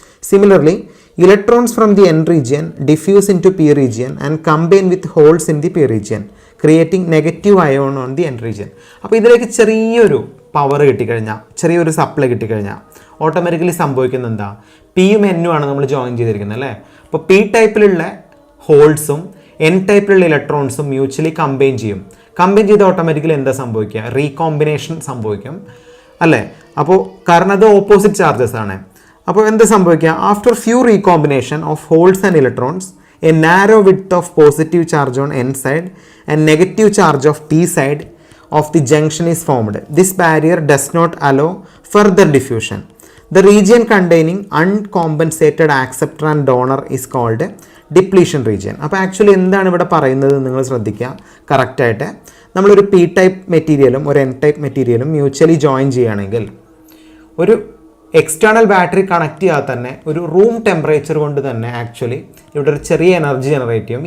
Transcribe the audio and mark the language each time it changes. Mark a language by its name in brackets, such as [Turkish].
[English] Similarly, electrons from the N region diffuse into P region and combine with holes in the P region, creating negative ion on the N region. [Malayalam] അപ്പോൾ ഇതിലേക്ക് ചെറിയൊരു power കിട്ടിക്കഴിഞ്ഞാൽ, ചെറിയൊരു supply കിട്ടിക്കഴിഞ്ഞാൽ automatically സംഭവിക്കുന്നത് എന്താ, പിയും എന്നും ആണ് നമ്മൾ ജോയിൻ ചെയ്തിരിക്കുന്നത് അല്ലേ. അപ്പോൾ P ടൈപ്പിലുള്ള ഹോൾസും N ടൈപ്പിലുള്ള ഇലക്ട്രോൺസും മ്യൂച്വലി കമ്പൈൻ ചെയ്യും. കമ്പൈൻ ചെയ്ത് ഓട്ടോമാറ്റിക്കലി എന്താ സംഭവിക്കുക, റീകോമ്പിനേഷൻ സംഭവിക്കും അല്ലേ. അപ്പോൾ കാരണം അത് ഓപ്പോസിറ്റ് ചാർജസ് ആണ്. അപ്പോൾ എന്താ സംഭവിക്കുക, [English] After few recombination of holes and electrons, a narrow width of positive charge on N side and negative charge of P side of the junction is formed. This barrier does not allow further diffusion. The region containing uncompensated acceptor and donor is called depletion region. [Malayalam] അപ്പോൾ actually എന്താണ് ഇവിടെ പറയുന്നത് നിങ്ങൾ ശ്രദ്ധിക്കുക കറക്റ്റായിട്ട്. നമ്മളൊരു P type മെറ്റീരിയലും ഒരു N ടൈപ്പ് മെറ്റീരിയലും മ്യൂച്വലി ജോയിൻ ചെയ്യുകയാണെങ്കിൽ ഒരു എക്സ്റ്റേണൽ ബാറ്ററി കണക്ട് ചെയ്യാതെ തന്നെ ഒരു റൂം ടെമ്പറേച്ചർ കൊണ്ട് തന്നെ ആക്ച്വലി ഇവിടെ ഒരു ചെറിയ എനർജി ജനറേറ്റ് ചെയ്യും.